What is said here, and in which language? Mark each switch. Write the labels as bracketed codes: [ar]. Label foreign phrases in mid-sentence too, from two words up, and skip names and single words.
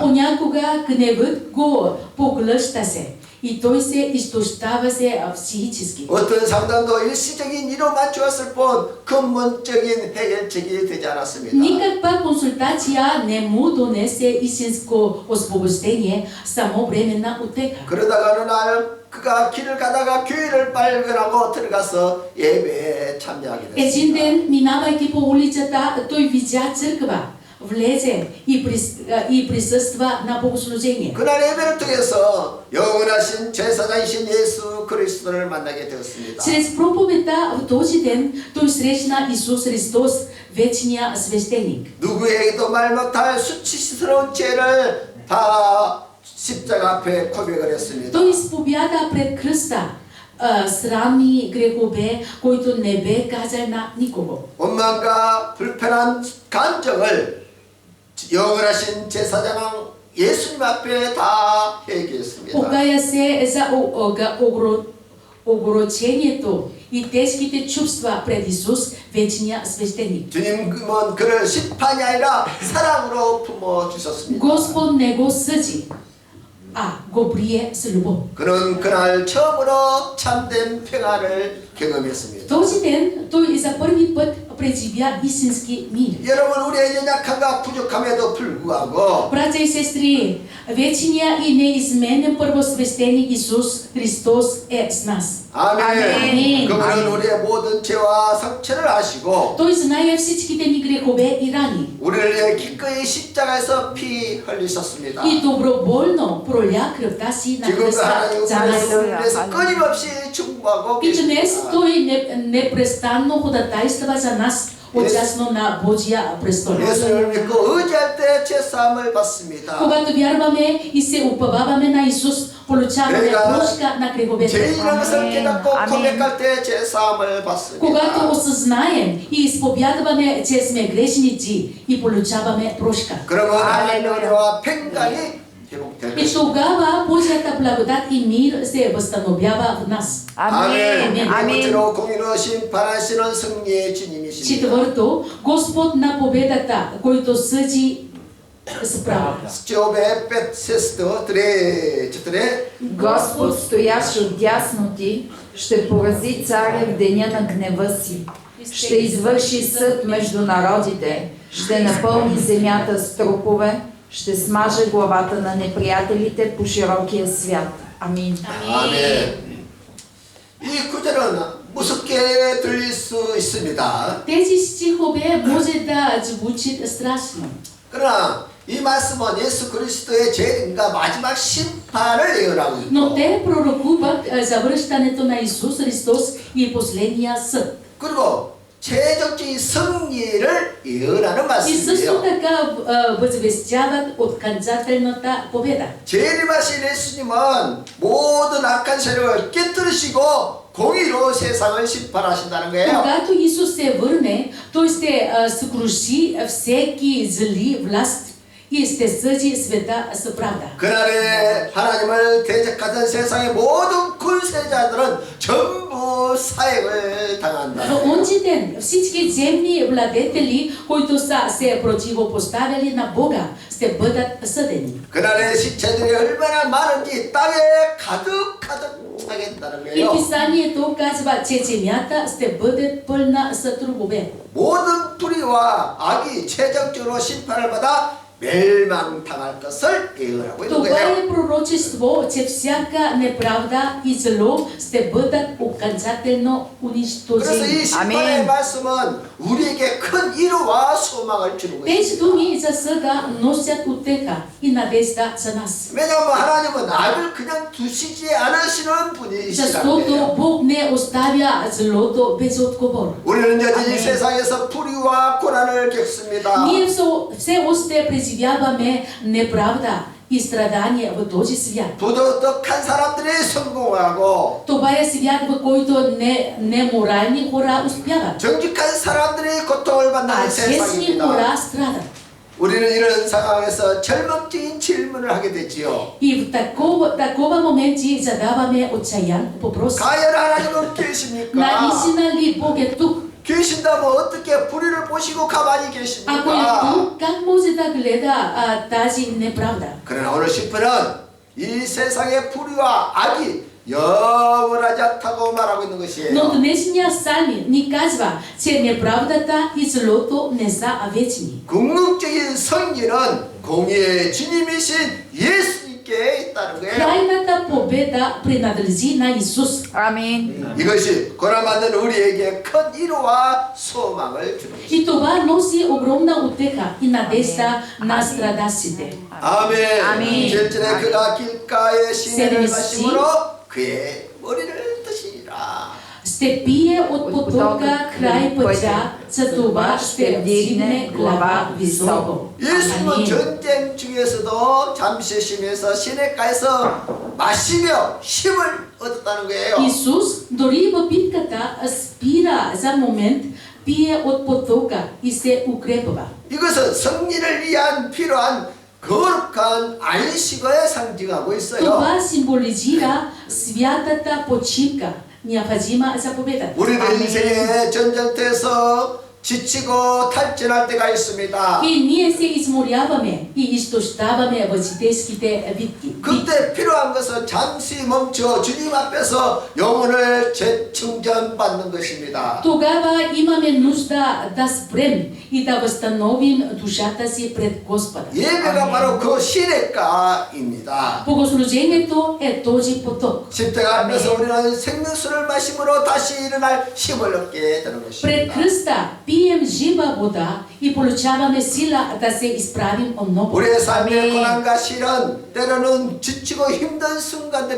[bg] Понякога гневът го поглъща се и той се изтощава се психически. [ko] 어떤 상담도 일시적인 위로만 주었을 뿐 근본적인 해결책이 되지 않았습니다. [bg] Никаква консултация не му донесе истинско освобождение, само временна утеха. [ko] 그러다가 어느 날 그가 길을 가다가 교회를 발견하고 들어가서 예배에 참여하게 [bg] Един [ko] 됐습니다. [bg] ден, минавайки по улицата, той видя църква, влезе и присъства на богослужение. [ko] 그날 예배를 통해서 영원하신 제사장이신 예수 그리스도를 만나게 되었습니다. [bg] Чрез проповедта в този ден той срещна Исус Христос, вечния свещеник. [ko] 누구에게도 말 못할 수치스러운 죄를 다 십자가 앞에 고백을 했습니다. [bg] Той изповяда пред кръста срамни грехове, които не бе казал на никого. [ko] 원망과 불편한 감정을 영원하신 제사장 예수님 앞에 다 회개했습니다. [bg] Покая се за огорчението и тежките чувства пред Исус, вечния свещеник. [ko] 주님은 그를 심판이 아니라 사랑으로 품어주셨습니다. [bg] Господ не го съди, а го прие с любов. [ko] 그는 그날 처음으로 참된 평화를 경험했습니다. [bg] Този ден той за първи път преживя истински мир. [ko] 여러분 우리의 연약함과 부족함에도 불구하고 [bg] Братя и сестри, вечния и неизменен първосвещеник Исус Христос е с нас. [ko] 아멘. 아멘. 그분은 우리의 모든 죄와 상처를 아시고 [bg] Той знае всичките ни грехове и рани. [ko] 우리를 위해 기꺼이 십자가에서 피 흘리셨습니다. [bg] И доброволно проля кръвта си на [ko] 지금도 [bg] кръста [ko] 하나님 [bg] за нас. [ko] 우리를 위해서 끊임없이 중보하고 [bg] И днес [ko] 계십니다. [bg] Той непрестанно ходатайства за нас отясно на Божия престол. [ko] 예수를 믿고 의지할 때 죄사함을 받습니다. [bg] Когато вярваме и се уповаваме на Исус, получаваме [ko] 내가 [bg] прошка на греховете. [ko] 죄인이라는 것을 아멘. 깨닫고 아멘. 고백할 때 죄사함을 받습니다. [bg] Когато осъзнаем и изповядваме, че сме грешници и получаваме прошка. [ko] 그러면 할렐루야. 하나님과 평강이 회복됩니다. [bg] И тогава Божията благодат и мир се възстановява в нас. Амин. [ko] 네 [bg] Амин. [ko] 번째로 공의로 심판하시는 승리의 주님이십니다. [bg] Четвърто, Господ на победата, който съди с правда. Счобе пет сесто, тре, четире. Господ, стоящ отдясно ти, ще порази царя в деня на гнева си. Ще извърши съд между народите, ще напълни земята с трупове, ще смаже главата на неприятелите по широкия свят. Амин. [ko] 아멘. 이 구절은 무섭게 들릴 수 있습니다. [bg] Тези стихове може да звучат страшно. [ko] 그러나 이 말씀은 예수 그리스도의 재림과 마지막 심판을 예언하고 [bg] Но [ko] 있고 [bg] те пророкуват завръщането на Исус Христос и последния съд. [ko] 그리고 최종적인 승리를 예언하는 [bg] И също [ko] 말씀이에요. [bg] така възвестяват окончателната победа. [ko] 재림하신 예수님은 모든 악한 세력을 깨뜨리시고 공의로 세상을 심판하신다는 거예요. [bg] Когато Исус се върне, Той ще съкруши всеки зли власт и ще съди света с правда. [ko] 그날에 하나님을 대적하던 세상의 모든 군세자들은 전부 사역을 당한다. [bg] Но онзи ден всички земни владетели, които са се противопоставили на Бога, ще бъдат съдени. [ko] 그날의 시체들이 얼마나 많은지 땅에 가득 차겠다는 [bg] И [ko] 거예요. [bg] писанието казва, че земята ще бъде пълна с трубове. [ko] 모든 불의와 악이 최종적으로 심판을 받아 멸망당할 것을 예언하고 있는 [bg] Това [ko] 거예요. [bg] е пророчество, че всяка неправда и зло ще бъдат окончателно [ko] 그래서 [bg] унищожени. [ko] 이 심판의 말씀은 우리에게 큰 위로와 소망을 주는 [bg] Тези [ko] 것입니다. [bg] думи за съда носят утеха и надежда за нас. [ko] 왜냐하면 하나님은 악을 그냥 두시지 않으시는 분이시라는 [bg] Защото [ko] 거예요. [bg] Бог не оставя злото без отговор. [ko] 우리는 여전히 아멘. 세상에서 불의와 고난을 겪습니다. [bg] Ние все още преживяваме неправда и страдания в този свят. [ko] 부도덕한 사람들이 성공하고 [bg] Това е свят, в който неморални хора успяват, [ko] 정직한 사람들이 고통을 [bg] а [ko] 받는 [bg] честни [ko] 세상입니다. [bg] хора страдат. [ko] 우리는 이런 상황에서 절망적인 질문을 하게 되지요. [bg] И в такова моменти задаваме отчаян въпрос. [ko] 과연 하나님은 계십니까? [bg] Наистина ли Бог е тук? [ko] 계신다면 어떻게 불의를 보시고 가만히 [bg] Ако е [ko] 계십니까? [bg] тук, как може да гледа тази неправда? [ko] 그러나 오늘 10분은 이 세상의 불의와 악이 영원하지 않다고 말하고 있는 [bg] Но [ko] 것이에요. [bg] днешния псалми ни казва, че неправдата и злото не са вечни. [ko] 궁극적인 승리는 공의의 주님이신 예수님께 있다는 거예요. [bg] Крайната победа принадлежи на Исус. Амин. [ko] 이것이 고난받는 우리에게 큰 위로와 소망을 주는 것입니다. [bg] И това носи огромна утеха и надежда на страдащите. [ko] 아멘. 아멘. 절전에 그가 길가에 시내를 세례시. 마심으로 그의 머리를 드시리라. [bg] Ще пие от потока край пътя, за това ще вдигне глава високо. [ko] 예수님은 아멘. 전쟁 중에서도 잠시 쉬면서 시내가에서 마시며 힘을 얻었다는 거예요. [bg] Исус дори в битката спира за момент, пие от потока и се укрепва. [ko] 이것은 승리를 위한 필요한 거룩한 안식을 상징하고 있어요. [bg] Това символизира святата почивка, необходима за победата. [ko] 우리는 아멘. 인생의 전쟁터에서 지치고 탈진할 때가 있습니다. [bg] И ние се изморяваме и изтощаваме в житейските битки. [ko] 그때 필요한 것은 잠시 멈춰 주님 앞에서 영혼을 재충전받는 것입니다. [bg] Тогава имаме нужда да спрем и да възстановим душата си пред Господа. [ko] 예배가 바로 그 시내가입니다. [bg] Богослужението е този поток. [ko] 십자가 앞에서 우리는 생명수를 마심으로 다시 일어날 힘을 얻게 되는 [bg] Пред [ko] 것입니다. [bg] Христа пием жива вода и получаваме сила да се изправим отново. [ko] 우리의 삶의 아멘. 고난과 시련, 때로는 지치고 힘든 순간들이